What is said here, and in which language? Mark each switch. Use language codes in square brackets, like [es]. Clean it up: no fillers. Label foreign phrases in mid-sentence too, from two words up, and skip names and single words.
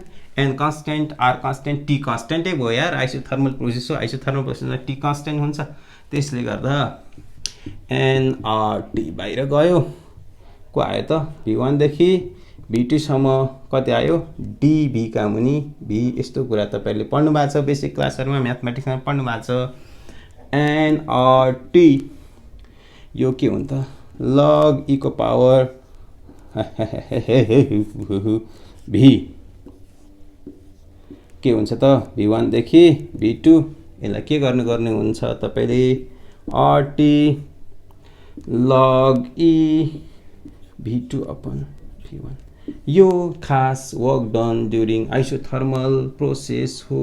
[en] N constant, R constant, [ne] टी कन्स्टेन्टै भयो यार, [en] isothermal process [ne] हो। [en] isothermal processमा T constant [ne] हुन्छ। त्यसले गर्दा एनआरटी बाहिर गयो, को आयो त V1 देखि V2 सम्म कति आयो डीभी का मुनि भी। यस्तो कुरा तपाईहरुले पढ्नु भएको छ [en] basic classहरुमा, [ne] म्याथमेटिक्समा पढ्नु भएको छ। एनआरटी यो के हुन्छ त [en] log e [ne] को पावर भी के हुन्छ त V1 देखि V2। यसलाई के गर्ने हुन्छ तपाईले RT log E V2 upon V1। यो खास [en] work done during isothermal process [ne] हो।